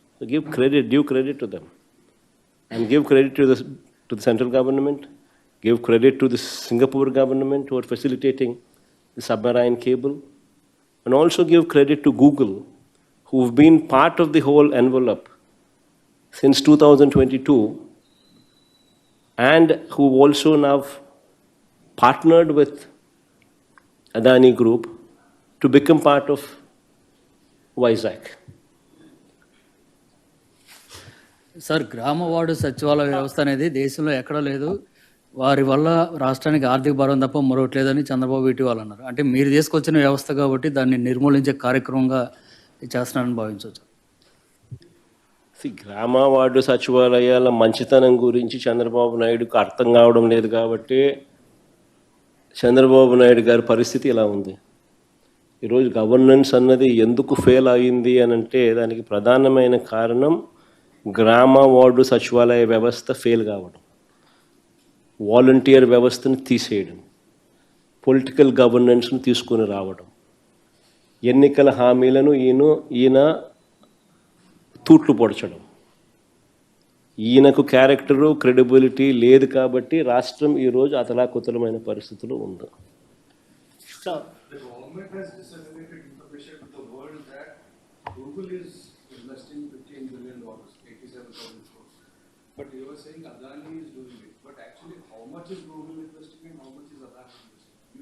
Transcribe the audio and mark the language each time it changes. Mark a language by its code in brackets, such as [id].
[en] So give credit, due credit to them. And give credit to the central government, give credit to the Singapore government who are facilitating the submarine cable, and also give credit to Google, who've been part of the whole envelope since 2022, and who also now partnered with Adani Group to become part of Vizag. [te] Sir గ్రామ ward సచివాలయ వ్యవస్థ అనేది దేశంలో ఎక్కడా లేదు, వారి వల్ల రాష్ట్రానికి ఆర్థిక భారం తప్ప మరొకటి లేదని చంద్రబాబు ఇటీవల అన్నారు. అంటే మీరు తీసుకొచ్చిన వ్యవస్థ కాబట్టి దాన్ని నిర్మూలించే కార్యక్రమంగా చేస్తున్నారని భావించవచ్చు. గ్రామ వార్డు సచివాలయాల మంచితనం గురించి చంద్రబాబు నాయుడుకు అర్థం కావడం లేదు కాబట్టి చంద్రబాబు నాయుడు గారి పరిస్థితి ఇలా ఉంది. ఈరోజు గవర్నెన్స్ అన్నది ఎందుకు ఫెయిల్ అయింది అని అంటే దానికి ప్రధానమైన కారణం గ్రామ వార్డు సచివాలయ వ్యవస్థ ఫెయిల్ కావడం, వాలంటీర్ వ్యవస్థను తీసేయడం, పొలిటికల్ గవర్నెన్స్ను తీసుకొని రావడం, ఎన్నికల హామీలను ఈయన తూట్లు పొడచడం. ఈయనకు క్యారెక్టరు క్రెడిబిలిటీ లేదు కాబట్టి రాష్ట్రం ఈరోజు అతలాకుతలమైన పరిస్థితులు ఉంది. [en] The government has disseminated information to the world that Google is investing $15 billion, 87,000 crores. But you are saying Adani is doing it. But actually, how much is Google investing and how much is Adani investing?